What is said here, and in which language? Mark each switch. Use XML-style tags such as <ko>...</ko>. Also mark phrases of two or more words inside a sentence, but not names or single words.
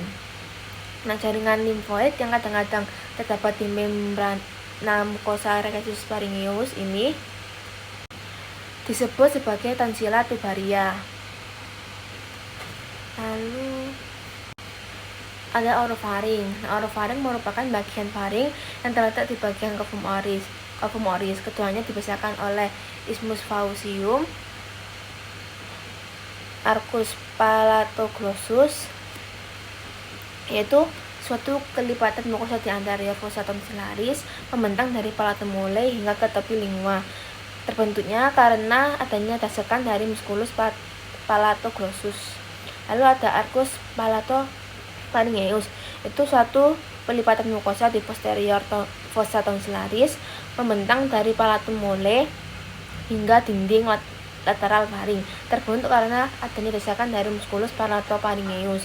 <id>Nah, jaringan limfoid yang kadang-kadang terdapat di membrana mukosa rhexis pharyngeus ini disebut sebagai</id> <la>tonsila tubaria.</la> <id>Lalu ada orofaring. Nah, orofaring merupakan bagian faring yang terletak di bagian</id> <la>cavum oris.</la> <id>Keduanya dipisahkan oleh</id> <la>isthmus faucium, arcus palatoglossus,</la> <id>yaitu suatu kelipatan mukosa di anterior</id> <la>fossa tonsillaris</la> <id>membentang dari</id> <la>palatum mole</la> <id>hingga ke tepi lingua. Terbentuknya karena adanya dasakan dari</id> <la>musculus palatoglossus.</la> <id>Lalu ada</id> <la>arcus palatopharyngeus,</la> <id>itu suatu pelipatan mukosa di posterior</id> <la>fossa tonsillaris</la> <id>membentang dari</id> <la>palatum mole</la> <id>hingga dinding lateral faring, terbentuk karena adanya dasakan dari</id> <la>musculus palatopharyngeus.</la>